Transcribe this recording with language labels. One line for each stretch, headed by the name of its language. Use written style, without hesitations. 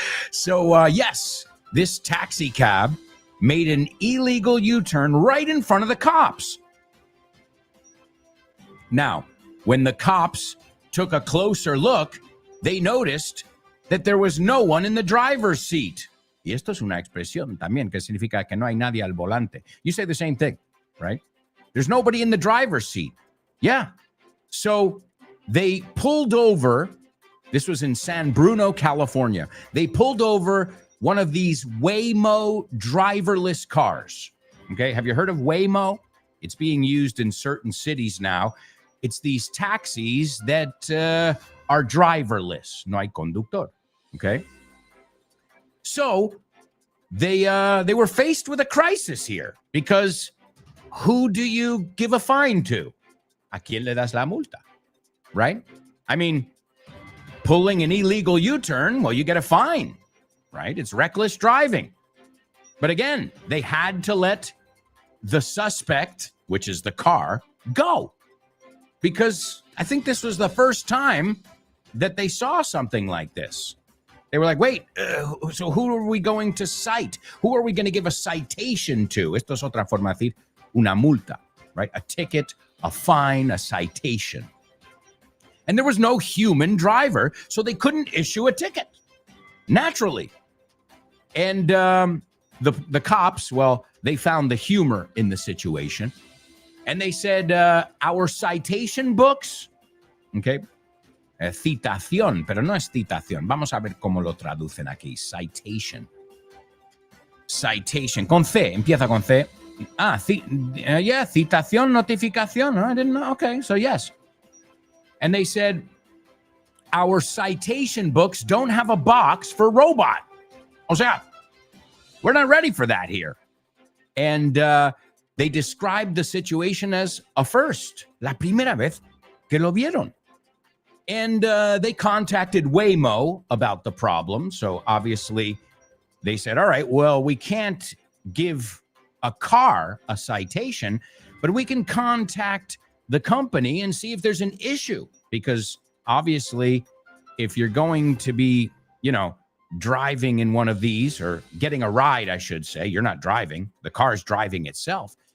English: So, yes, this taxi cab made an illegal U-turn right in front of the cops. Now, when the cops took a closer look, they noticed that there was no one in the driver's seat.
Spanish: Y esto es una expresión también que significa que no hay nadie al volante.
English: You say the same thing, right? There's nobody in the driver's seat. Yeah. So they pulled over. This was in San Bruno, California. They pulled over one of these Waymo driverless cars. Okay. Have you heard of Waymo? It's being used in certain cities now. It's these taxis that are driverless.
Spanish: No hay conductor.
English: Okay. So they were faced with a crisis here because who do you give a fine to?
Spanish: ¿A quién le das la multa?
English: Right? I mean, pulling an illegal U-turn, well, you get a fine, right? It's reckless driving. But again, they had to let the suspect, which is the car, go. Because I think this was the first time that they saw something like this. They were like, wait, so who are we going to cite? Who are we going to give a citation to?
Spanish: Esto es otra forma de decir una multa, right?
English: A ticket, a fine, a citation. And there was no human driver, so they couldn't issue a ticket, naturally. And the cops, well, they found the humor in the situation. And they said, our citation books, okay,
Spanish: citación, pero no es citación. Vamos a ver cómo lo traducen aquí.
English: Citation. Citation.
Spanish: Con C, empieza con C. Yeah, citación, notificación.
English: I didn't know. Okay, so yes. And they said, our citation books don't have a box for robot. O sea, we're not ready for that here. And they described the situation as a first.
Spanish: La primera vez que lo vieron.
English: And they contacted Waymo about the problem. So obviously they said, all right, well, we can't give a car a citation, but we can contact the company and see if there's an issue. Because obviously, if you're going to be, driving in one of these or getting a ride, I should say, you're not driving, the car's driving itself.